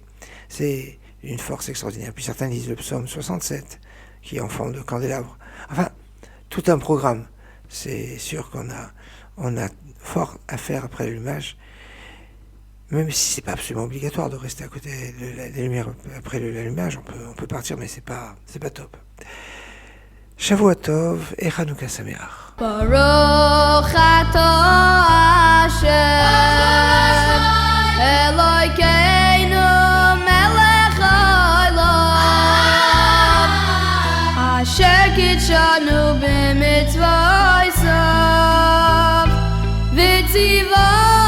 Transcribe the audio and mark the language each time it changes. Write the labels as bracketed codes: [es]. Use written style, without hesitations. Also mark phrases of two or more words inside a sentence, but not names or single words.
[fr] C'est une force extraordinaire. Puis certains disent le psaume 67, qui est en forme de candélabre. Enfin, tout un programme. C'est sûr qu'on a fort à faire après l'allumage, même si c'est pas absolument obligatoire de rester à côté de la lumière après l'allumage. On peut partir, mais c'est pas top. [he] שבוע טוב et חנוכה שמח. ברוך אתה השם אלוקינו מלך העולם אשר קדשנו במצוותיו וצונו